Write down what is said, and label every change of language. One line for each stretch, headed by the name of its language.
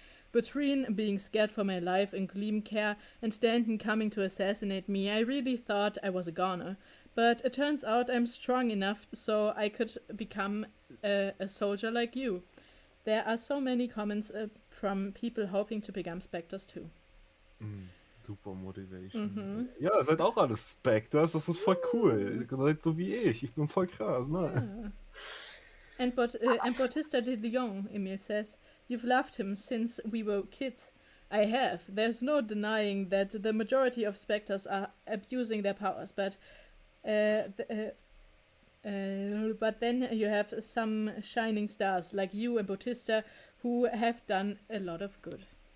English: Between being scared for my life in Gleamcare and Stanton coming to assassinate me, I really thought I was a goner. But it turns out I'm strong enough so I could become a soldier like you. There are so many comments from people hoping to become Spectres too.
German: Super Motivation. Ja, seid auch alle Spectres, das ist voll cool. Ihr seid so wie ich bin voll krass, ne?
English: Yeah. And Bautista de Leon, Emil says, you've loved him since we were kids. I have. There's no denying that the majority of Spectres are abusing their powers, but then you have some shining stars like you and Bautista who have done a lot of good.